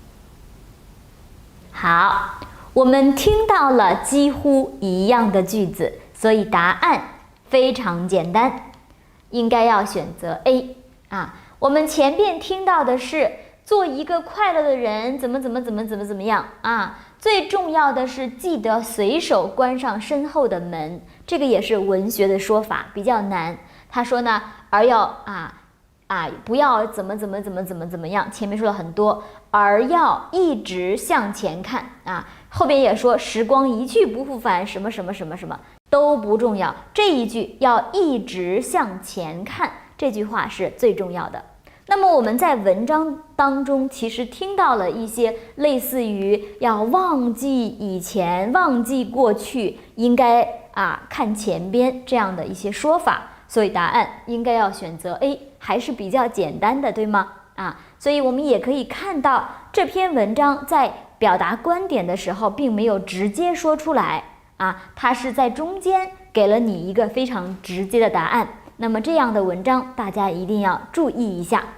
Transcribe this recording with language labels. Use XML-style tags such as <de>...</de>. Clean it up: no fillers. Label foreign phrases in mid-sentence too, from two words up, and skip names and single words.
<zh>好，我們聽到了幾乎一樣的句子，所以答案非常簡單，應該要選擇 A 我們前邊聽到的是做一個快樂的人，怎麼樣最重要的是記得隨手關上身後的門，這個也是文学的說法，比較難。他說呢，而要不要怎麼樣，前面說了很多，而要一直向前看后邊也說時光一去不復返，什麼。都不重要，這一句要一直向前看，這句話是最重要的。那麼我们在文章当中其實聽到了一些類似於要忘記以前、忘記過去，應該看前邊這樣的一些說法，所以答案應該要選擇 A，還是比較簡單的，對嗎？所以我們也可以看到這篇文章在表達觀點的時候，並沒有直接說出來它是在中間給了你一個非常直接的答案。那麼這樣的文章大家一定要注意一下。</zh>